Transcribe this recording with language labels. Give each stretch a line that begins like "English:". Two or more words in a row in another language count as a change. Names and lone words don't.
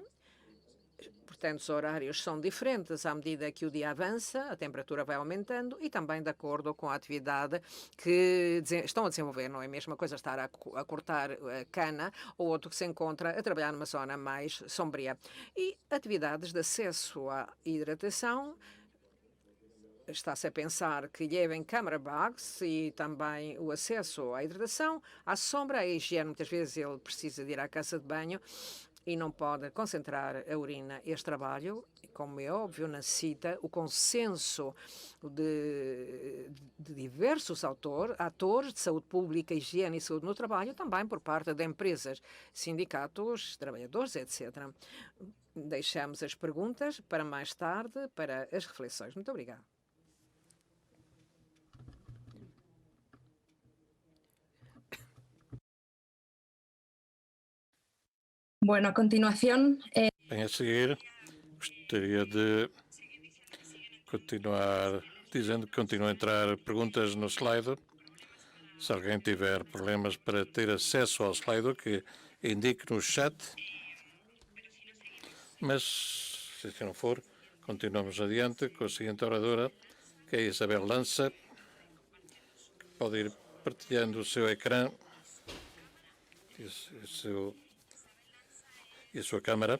Portuguese: Portanto, os horários são diferentes à medida que o dia avança, a temperatura vai aumentando e também de acordo com a atividade que estão a desenvolver. Não é a mesma coisa estar a cortar a cana ou outro que se encontra a trabalhar numa zona mais sombria. E atividades de acesso à hidratação, está-se a pensar que levem
English: camera bags
Portuguese: e também o acesso à hidratação, à sombra, à higiene. Muitas vezes ele precisa de ir à casa de banho e não pode concentrar a urina. Este trabalho, como é óbvio, necessita o consenso de diversos atores de saúde pública, higiene e saúde no trabalho, também por parte de empresas, sindicatos, trabalhadores, etc. Deixamos as perguntas para mais tarde, para as reflexões. Muito obrigada.
Spanish: Bueno, a continuación,
Portuguese: Bem, a seguir, gostaria de continuar dizendo que continuam a entrar perguntas no Slido. Se alguém tiver problemas para ter acesso ao Slido, que indique no chat. Mas, se assim não for, continuamos adiante com a seguinte oradora, que é Isabel Lança, que pode ir partilhando o seu ecrã e a sua câmara.